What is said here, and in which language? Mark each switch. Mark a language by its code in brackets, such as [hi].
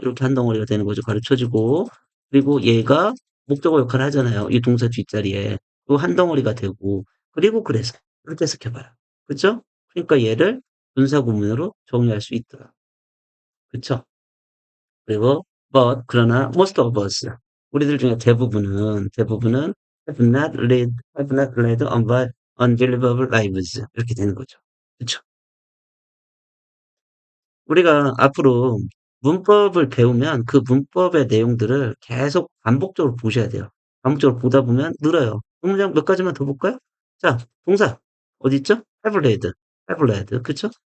[ko] 이렇게 한 덩어리가 되는 거죠. 가르쳐지고 그리고 얘가 목적어 역할을 하잖아요. 이 동사 뒷자리에. 그 한 덩어리가 되고 그리고 그래서 이렇게 해석해 봐요. 그쵸? 그러니까 얘를 분사 구문으로 정의할 수 있더라. 그쵸? 그리고 but 그러나 [en] most of us [ko] 우리들 중에 대부분은 [en] have not led unbelievable lives. [ko] 이렇게 되는 거죠. 그쵸? 우리가 앞으로 문법을 배우면 그 문법의 내용들을 계속 반복적으로 보셔야 돼요. 반복적으로 보다 보면 늘어요. 문장 몇 가지만 더 볼까요? 자, 동사. 어디 있죠? [en] have read. have read. [ko] 그쵸?